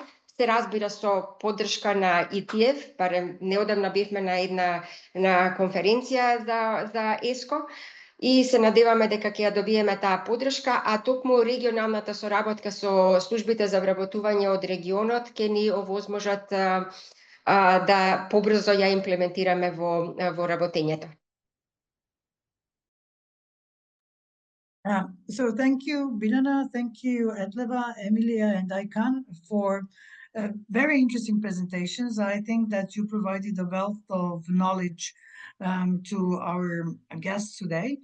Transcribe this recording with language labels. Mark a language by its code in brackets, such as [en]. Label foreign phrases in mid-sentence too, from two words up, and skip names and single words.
[mk] Се разбира со поддршка на ETF, барем неодамна бевме на конференција за ЕСКО и се надеваме дека ќе ја добиеме таа поддршка, а токму регионалната соработка со службите за вработување од регионот ќе ни овозможат да побрзо ја имплементираме во работењето. [en] So thank you, Biljana, thank you, Edleva, Emilia, and Aykan for very interesting presentations. I think that you provided a wealth of knowledge to our guests today.